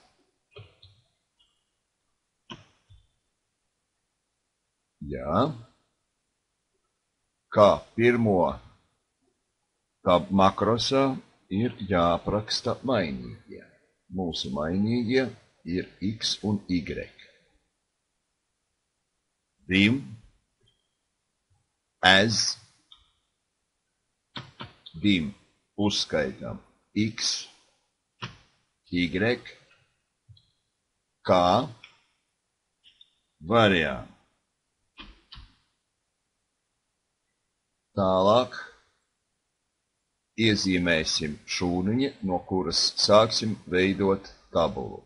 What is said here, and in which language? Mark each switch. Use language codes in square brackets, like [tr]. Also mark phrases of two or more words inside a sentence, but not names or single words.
[lv] Kā pirmo makrosā ir jāapraksta mainīgie. Mūsu mainīgie ir x un y. Dim, as, dim uzskaitām x, y, kā variantu. Tālāk iezīmēsim šūniņu, no kuras sāksim veidot tabulu.